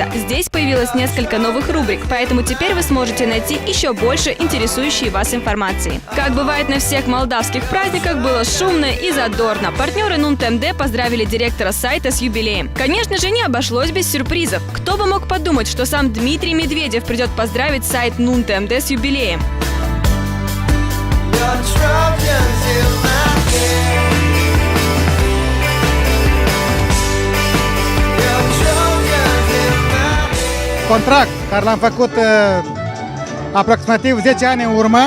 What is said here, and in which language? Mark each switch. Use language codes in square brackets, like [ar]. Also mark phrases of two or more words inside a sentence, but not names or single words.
[ru] Здесь появилось несколько новых рубрик, поэтому теперь вы сможете найти еще больше интересующей вас информации. Как бывает на всех молдавских праздниках, было шумно и задорно. Партнеры Нунт-МД поздравили директора сайта с юбилеем. Конечно же, не обошлось без сюрпризов. Кто бы мог подумать, что сам Дмитрий Медведев придет поздравить сайт Нунт-МД с юбилеем. [ro] Contract care l-am făcut aproximativ 10 ani în urmă.